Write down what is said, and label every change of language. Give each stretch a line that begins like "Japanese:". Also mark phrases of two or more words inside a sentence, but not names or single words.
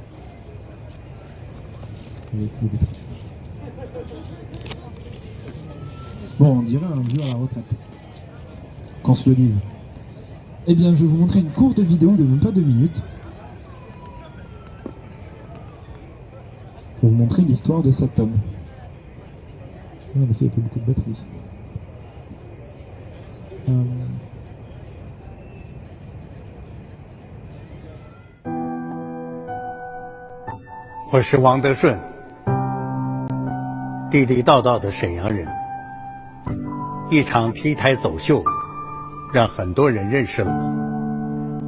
French: Bon, on dirait un vieux à la retraite. Qu'on se le dise. Eh bien, je vais vous montrer une courte vidéo de même pas 2 minutes. Pour vous montrer l'histoire de cet homme. En effet, il n'y a pas beaucoup de batterie.
Chinese: 我是王德顺，地地道道的沈阳人。一场 T 台走秀，让很多人认识了我。